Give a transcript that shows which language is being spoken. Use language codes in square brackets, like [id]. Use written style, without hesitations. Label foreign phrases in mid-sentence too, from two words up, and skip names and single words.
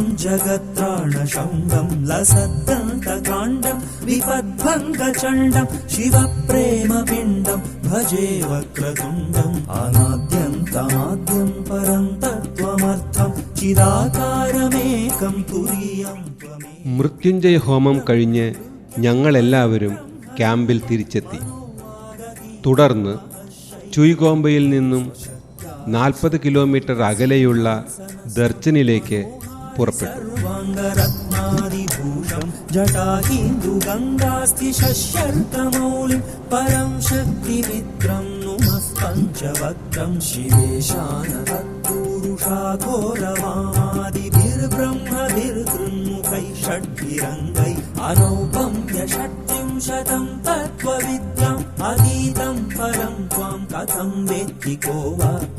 [sa] जगत्राणशौण्डं लसद्दन्तकाण्डं विपद्भङ्गचण्डं शिवप्रेमपिण्डं भजे वक्रतुण्डम् अनाद्यन्तमाद्यं परं तत्त्वमर्थं चिदाकारमेकं तुरीयं त्वमेव. [ml] മൃത്യുഞ്ജയ ഹോമം കഴിഞ്ഞ് ഞങ്ങളെല്ലാവരും ക്യാമ്പിൽ തിരിച്ചെത്തി. തുടർന്ന് ചുയ്ഗോംബയിൽ നിന്നും 40 കിലോമീറ്റർ അകലെയുള്ള ദർച്ചനിലേക്ക് പുറപ്പെട്ടു. [sa] सर्वाङ्गरत्नादिभूषं जटाहिन्दुगङ्गास्ति शस्यर्कमौलिं परं शक्तिमित्रं नुमः पञ्चवक्त्रं शिवेशानतत्पुरुषाघोरवामादिभिर्ब्रह्मभिर्तृन्मुखैः षड्भिरङ्गै अनौपम्यषट्त्रिं शतं तत्त्वविद्याम् अतीतं परं त्वां कथं वेत्ति को वा